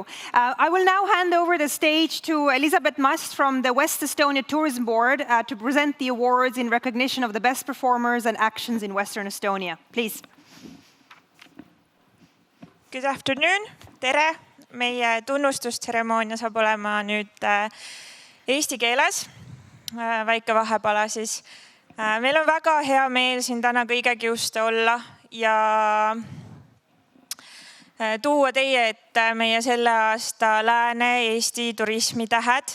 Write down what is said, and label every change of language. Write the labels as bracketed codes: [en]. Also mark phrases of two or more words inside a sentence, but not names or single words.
[en] I will now hand over the stage to Elisabeth Mast from the West-Estonia Tourism Board to present the awards in recognition of the best performers and actions in Western Estonia. Please. Good afternoon, tere! [et] Meie tunnustustseremoonia saab olema nüüd eesti keeles, väike vahepala siis. Meil on väga hea meel siin täna kõigegi just olla ja tuua teie ette meie selle aasta Lääne-Eesti turismitähed.